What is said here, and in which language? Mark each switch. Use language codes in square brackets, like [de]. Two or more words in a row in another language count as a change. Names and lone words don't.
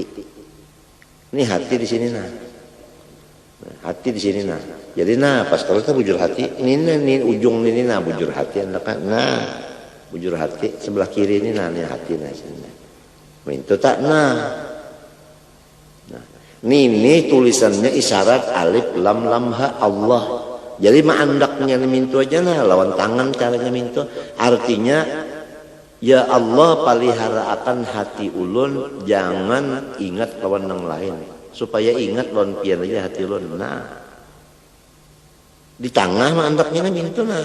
[bjn] Ini hati di sini nah. Hati di sini nah. Jadi nah pas kalau kita bujur hati, ini ujung ini nah bujur hati anda kan. Nah bujur hati sebelah kiri ini nah ini hati nah sini. Itu tak nah. Nah ini tulisannya isyarat alif lam lam ha Allah. Jadi maandaknya mintu aja nah lawan tangan caranya mintu. Artinya ya Allah palihara akan hati ulun, jangan ingat kawan yang lain. Supaya ingat lawan pian aja hati ulun. Nah, di tengah mandaknya mintu nah.